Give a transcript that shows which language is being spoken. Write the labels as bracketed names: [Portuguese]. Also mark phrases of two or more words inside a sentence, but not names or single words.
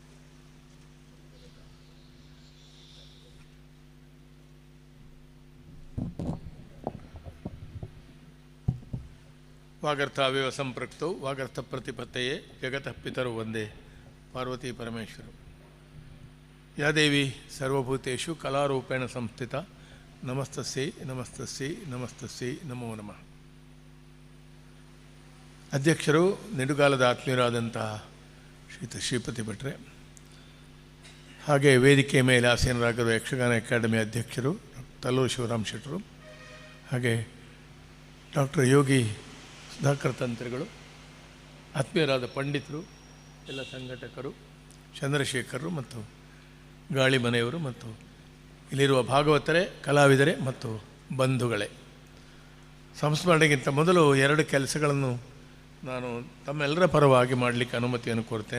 [Sanskrit] ವಾಗರ್ಥಾವ್ಯವ ಸಂಪೃಕ್ತೌ ವಾಗರ್ಥ ಪ್ರತಿಪತ್ತಯೇ ಜಗತಃ ಪಿತರು ವಂದೇ ಪಾರ್ವತಿ ಪರಮೇಶ್ವರ. ಯಾ ದೇವಿ ಸರ್ವಭೂತೇಷು ಕಲಾರೂಪೇಣ ಸಂಸ್ಥಿತ ನಮಸ್ತಸ್ಯೈ ನಮಸ್ತಸ್ಯೈ ನಮಸ್ತಸ್ಯೈ ನಮೋ ನಮಃ. [Kannada] ಅಧ್ಯಕ್ಷರು ನಿಡುಗಾಲದ ಆತ್ಮೀಯರಾದಂತಹ ಶ್ರೀಪತಿ ಭಟ್ರೆ, ಹಾಗೆ ವೇದಿಕೆ ಮೇಲೆ ಆಸೀನರಾಗಿರುವ ಯಕ್ಷಗಾನ ಅಕಾಡೆಮಿ ಅಧ್ಯಕ್ಷರು ತಲ್ಲೂರು ಶಿವರಾಮ್ ಶೆಟ್ಟರು, ಹಾಗೆ ಡಾಕ್ಟರ್ ಯೋಗಿ ಸುಧಾಕರ್ ತಂತ್ರಿಗಳು, ಆತ್ಮೀಯರಾದ ಪಂಡಿತರು, ಎಲ್ಲ ಸಂಘಟಕರು, ಚಂದ್ರಶೇಖರರು ಮತ್ತು ಗಾಳಿ ಮನೆಯವರು ಮತ್ತು ಇಲ್ಲಿರುವ ಭಾಗವತರೇ, ಕಲಾವಿದರೇ ಮತ್ತು ಬಂಧುಗಳೇ, ಸಂಸ್ಮರಣೆಗಿಂತ ಮೊದಲು 2 ಕೆಲಸಗಳನ್ನು ನಾನು ತಮ್ಮೆಲ್ಲರ ಪರವಾಗಿ ಮಾಡಲಿಕ್ಕೆ ಅನುಮತಿಯನ್ನು ಕೋರ್ತೇನೆ.